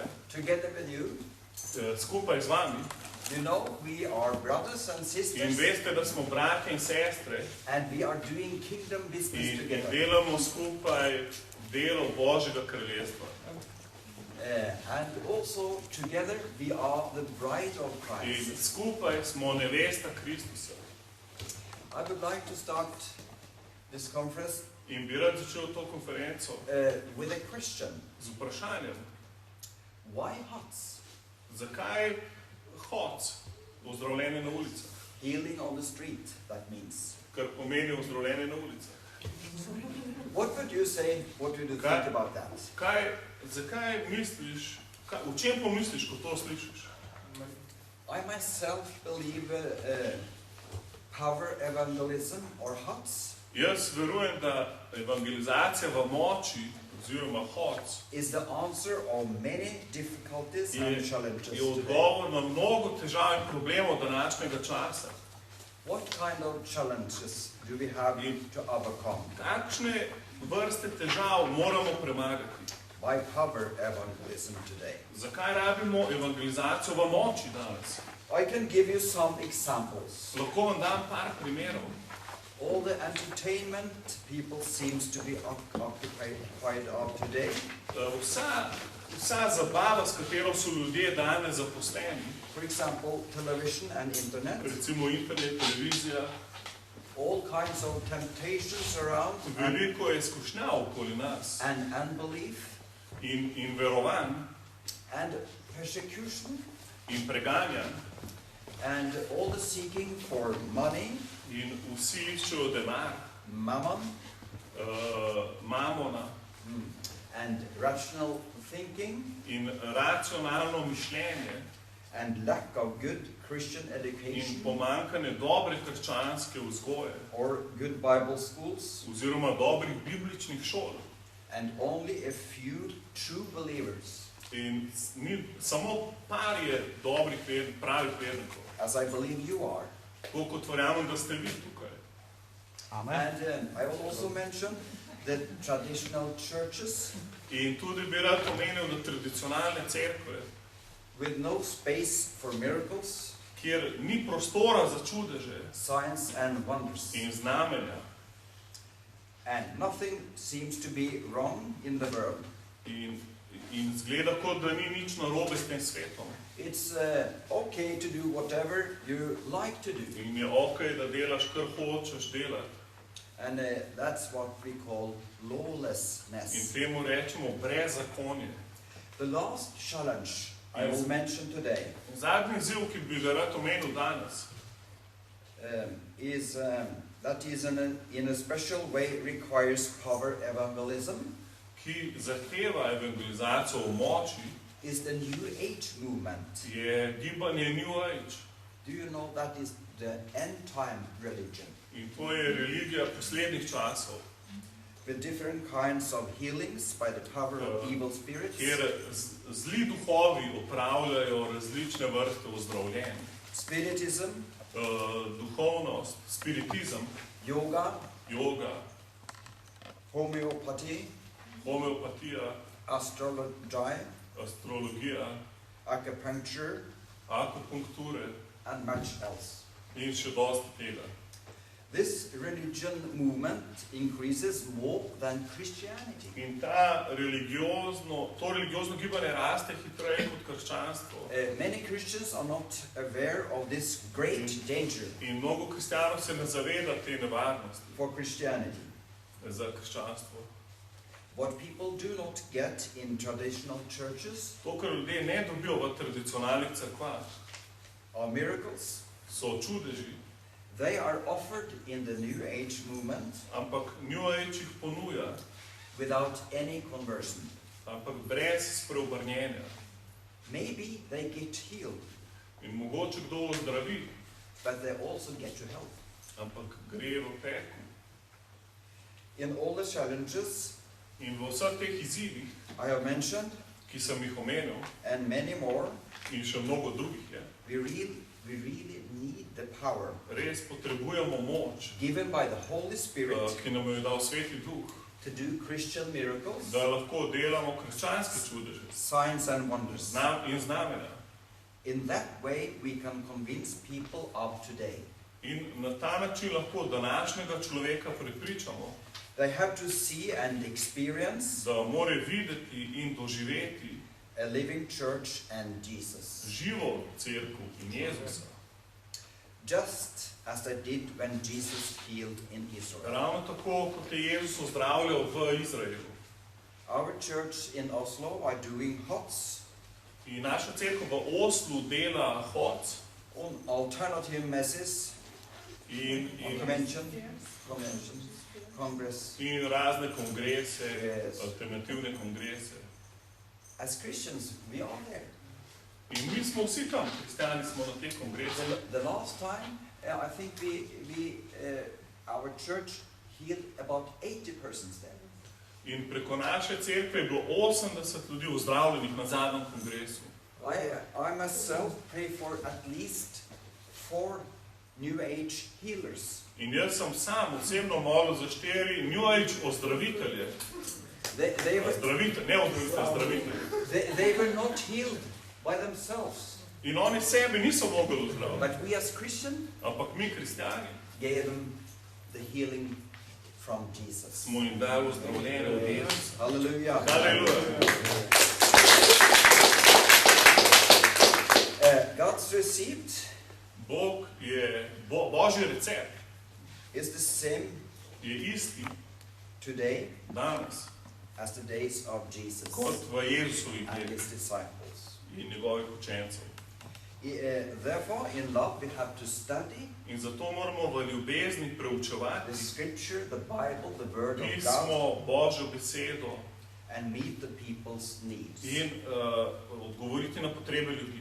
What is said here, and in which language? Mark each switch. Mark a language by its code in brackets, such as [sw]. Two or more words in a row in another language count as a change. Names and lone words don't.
[en] together with you. [sl] Skupaj z vami. [en] You know, we are brothers and [sl] In [en] sisters, [sl] veste, da smo bratje in sestre [en] and we are doing kingdom business in together. [sl] delamo skupaj delo Božjega kraljestva. [en] And also together we are the bride of [sl] In [en] Christ. [sl] skupaj smo nevesta Kristusa. [en] I would like to start this conference [sl] In bi rad začel to konferenco [en] with a question. [sl] z vprašanjem, [en] Why huts? [sl] zakaj HOC, ozdravljenje na ulicah, [en] Healing on the street, that means. [sl] kar pomeni ozdravljenje na ulicah. [en] What would you say, what would you think about that? [sl] Zakaj misliš, v čem pomisliš, ko to slišiš? [en] I myself believe power evangelism or huts [sl] Jaz verujem, da evangelizacija v moči, oziroma HOC, [en] is the answer of many difficulties and challenges [sl] je [en] today. [sl] odgovor na mnogo težav in problemov današnjega časa. [en] What kind of challenges do we have to overcome? [sl] Kakšne vrste težav moramo premagati? [en] By power evangelism today. [sl] Zakaj rabimo evangelizacijo v moči danes? [en] I can give you some examples. [sl] Lahko vam dam par primerov. [en] All the entertainment people seems to be occupied of today. [sl] Vsa zabava, s katero so ljudje danes zaposleni, [en] For example, television and internet. [sl] recimo internet, televizija, [en] All kinds of temptations around [sl] veliko je izkušnjav okoli nas [en] and unbelief [sl] in verovanj [en] and persecution [sl] in preganjanj [en] and all the seeking for money, [sl] in vsi iščejo denar, [en] mammon, [sl] mamona [en] and rational thinking [sl] in racionalno mišljenje [en] and lack of good Christian [sl] in [en] education [sl] pomanjkanje dobre krščanske vzgoje [en] or good Bible schools, [sl] oziroma dobrih bibličnih šol. [en] and only a few true believers, [sl] In samo par je dobrih pravih vernikov. [en] as I believe you are. [sl] Tako kot verjamem, da ste vi tukaj. [en] And I will also mention that traditional churches [sl] In tudi bi rad omenil, da tradicionalne cerkve, [en] with no space for miracles, [sl] kjer ni prostora za čudeže [en] signs and wonders, [sl] in znamenja, [en] and nothing seems to be wrong in the world. [sl] in zgleda, kot da ni nič narobe s tem svetom. [en] It's okay to do whatever you like to do. [sl] In je okej, da delaš, kar hočeš delati. [en] And that's what we call [sl] In [en] lawlessness. [sl] temu rečemo brezzakonje. [en] The last challenge I will mention today [sl] Zadnji izziv, ki bi ga rad omenil danes, [en] is that is in a special way requires power evangelism, [sl] ki zahteva evangelizacijo v moči, [en] is the New Age movement. [sl] je gibanje New Age. [en] Do you know that is the end time religion [sl] In to je religija poslednjih časov, [en] with different kinds of healings by the power of evil spirits, [sl] kjer zli duhovi opravljajo različne vrste ozdravljenj. [en] spiritism, [sl] Duhovnost, spiritizem, [en] yoga, [sl] yoga, [en] homeopathy, [sl] homeopatija, [en] astrology, [sl] astrologija, [en] acupuncture, [sl] akupunkture [en] and much else. [sl] in še dosti tega. [en] This religion movement increases more than Christianity. [sl] In to religiozno gibanje raste hitreje kot krščanstvo. [en] Many Christians are not aware of this great danger [sl] In mnogo kristjanov se ne zaveda te nevarnosti [en] for Christianity. [sl] za krščanstvo. [en] What people do not get in traditional churches [sl] To, kar ljudje ne dobijo v tradicionalnih cerkvah, [en] are miracles. [sl] so čudeži, [en] They are offered in the New Age movement [sl] ampak New Age jih ponuja, [en] without any conversion. [sl] ampak brez spreobrnjenja. [en] Maybe they get healed, [sl] In mogoče kdo ozdravi, [en] but they also get to hell. [sl] ampak gre v pekel. [en] In all the challenges [sl] In v vseh teh izzivih, [en] I have mentioned, [sl] ki sem jih omenil, [en] and many more, [sl] in še mnogo drugih je, [en] we really need the power [sl] res potrebujemo moč, [en] given by the Holy Spirit [sl] ki nam jo je dal Sveti Duh, [en] to do Christian miracles, [sl] da lahko delamo krščanske čudeže [en] signs and wonders. [sl] in znamenja. [en] In that way we can convince people of today. [sl] In na ta način lahko današnjega človeka prepričamo, [en] They have to see and experience [sl] da mora videti in doživeti [en] a living church and Jesus. [sl] živo cerkev in Jezusa. [en] Just as they did when Jesus healed in Israel. [sl] Ravno tako, kot je Jezus ozdravljal v Izraelu. [en] Our church in Oslo are doing HOTS, [sl] In naša cerkev v Oslu dela HOT [en] on alternative messes, [sl] in [en] congress. [sl] in razne kongrese, [en] Yes. [sl] alternativne kongrese. [en] As Christians, we are there. [sl] In mi smo vsi tam, kristjani smo na teh kongresih. [en] The last time, I think our church healed about 80 persons there. [sl] In preko naše cerkve je bilo 80 ljudi ozdravljenih na zadnjem kongresu. [en] I myself pray for at least 4 New Age healers. [sl] In jaz sem sam osebno molil za 4 New Age ozdravitelje. Zdravitelje. [en] They were not healed by themselves. [sl] In oni sebe niso mogli ozdraviti. [en] But we as Christians [sl] Ampak mi, kristjani, [en] gave them the healing from Jesus. [sl] smo jim dali ozdravljenje od Jezusa. [en] Hallelujah. [sl] Haleluja. [en] God's receipt [sl] Božji recept [en] is the same [sl] je isti [en] today [sl] danes, [en] as the days of Jesus [sl] kot v Jezusovih [en] and [sl] dneh [en] his disciples. [sl] in njegovih učencev. [en] Therefore, in love, we have to study [sl] In zato moramo v ljubezni preučevati [en] the scripture, the Bible, the word of God, [sl] pismo, Božjo besedo [en] and meet the people's needs. [sl] in odgovoriti na potrebe ljudi.